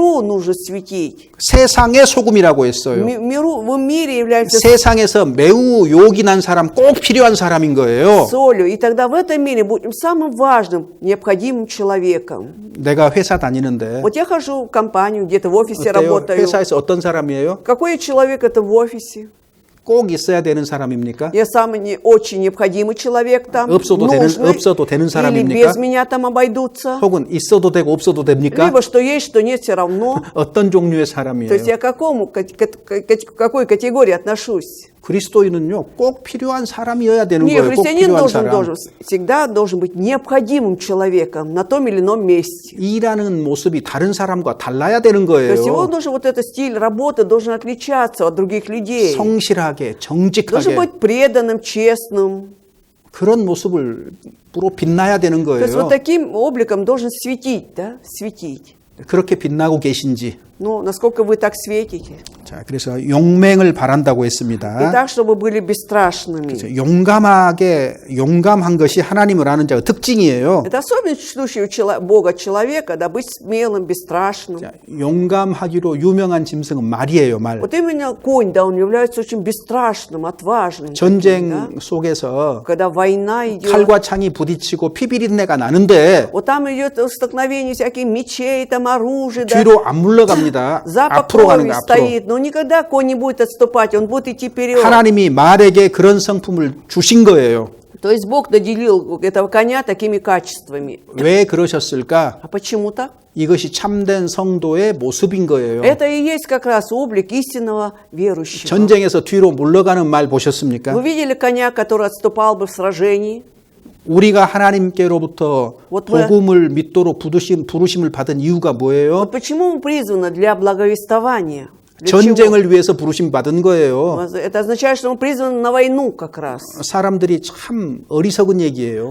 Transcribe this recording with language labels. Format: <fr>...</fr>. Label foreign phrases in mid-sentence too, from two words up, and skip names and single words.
<ru>миру нужно светить.</ru> <ko>세상의 소금이라고 했어요.</ko> <ru>В миру мировом мире является</ru> <ko>세상에서 매우 요긴한 사람, 꼭 필요한 사람인 거예요.</ko> <ru>солью. И тогда в этом мире будем самым важным, необходимым человеком.</ru> <ko>내가 회사 다니는데</ko> <ru>Вот я хожу в компанию, где-то в офисе</ru> <ko>어때요?</ko> <ru>работаю.</ru> <ko>회사에서 어떤 사람이에요?</ko> <ru>Какой человек это в офисе?</ru> <ko>꼭 있어야 되는 사람입니까?</ko> <ru>Я самый очень необходимый человек там,</ru> <ko>없어도 되는</ko> <ru>или</ru> <ko>사람입니까?</ko> <ru>без меня там обойдутся.</ru> <ko>혹은 있어도 되고 없어도 됩니까?</ko> <ru>Либо что есть, что нет, все равно.</ru> <ko>어떤 종류의</ko> <ru>То есть</ru> <ko>사람이에요?</ko> <ru>я к какой категории отношусь?</ru> <ko>그리스도인은요, 꼭 필요한 사람이어야 되는</ko> <ru>Не,</ru> <ko>거예요. 꼭</ko> <ru>христианин</ru> <ko>필요한 사람.</ko> <ru>всегда должен быть необходимым человеком на том или ином месте.</ru> <ko>일하는 모습이 다른 사람과 달라야 되는</ko> <ru>То есть его</ru> <ko>거예요.</ko> <ru>должен, вот этот стиль работы должен отличаться от других людей.</ru> <ko>성실하게,</ko> <ru>Должен</ru> <ko>정직하게</ko> <ru>быть преданным, честным.</ru> <ko>그런 모습으로 빛나야 되는</ko> <ru>То есть вот</ru> <ko>거예요.</ko> <ru>таким обликом должен светить, да, светить.</ru> <ko>그렇게 빛나고 계신지.</ko> <ru>Ну, насколько вы так светите.</ru> <ko>자, 그래서 용맹을 바란다고 했습니다.</ko> <ru>И так, чтобы были бесстрашными.</ru> <ko>용감한 것이 하나님을 아는 자의 특징이에요.</ko> <ru>Это особенность чтущего Бога человека, да, быть смелым, бесстрашным.</ru> <ko>자, 용감하기로 유명한 짐승은 말이에요, 말.</ko> <ru>Вот именно конь, да, он является очень бесстрашным, отважным.</ru> <ko>전쟁</ko> <ru>да?</ru> <ko>속에서</ko> <ru>Когда война идет,</ru> <ko>칼과 창이 부딪히고 피비린내가 나는데</ko> <ru>вот там идет столкновение всяких мечей, там оружия, да.</ru> <ko>뒤로 안 물러갑니다.</ko> <ru>Запах</ru> <ko>앞으로 가는</ko> <ru>крови</ru> <ko>거예요, 앞으로.</ko> <ru>стоит, но никогда конь не будет отступать, он будет идти вперед.</ru> <ko>하나님이 말에게 그런 성품을 주신 거예요.</ko> <ru>То есть Бог наделил этого коня такими качествами.</ru> <ko>왜 그러셨을까?</ko> <ru>А почему так?</ru> <ko>이것이 참된 성도의 모습인 거예요.</ko> <ru>Это и есть как раз облик истинного верующего.</ru> <ko>전쟁에서 뒤로 물러가는 말 보셨습니까?</ko> <ru>Вы видели коня, который отступал бы в сражении?</ru> <ko>우리가 하나님께로부터</ko> <ru>Вот мы-</ru> <ko>복음을 믿도록 부르심을 받은 이유가 뭐예요?</ko> <ru>Вот почему мы призваны для благовествования? Для</ru> <ko>전쟁을 위해서 부르심 받은 거예요.</ko> <ru>чего? Это означает, что мы призваны на войну как раз.</ru> <ko>사람들이 참 어리석은 얘기예요.</ko>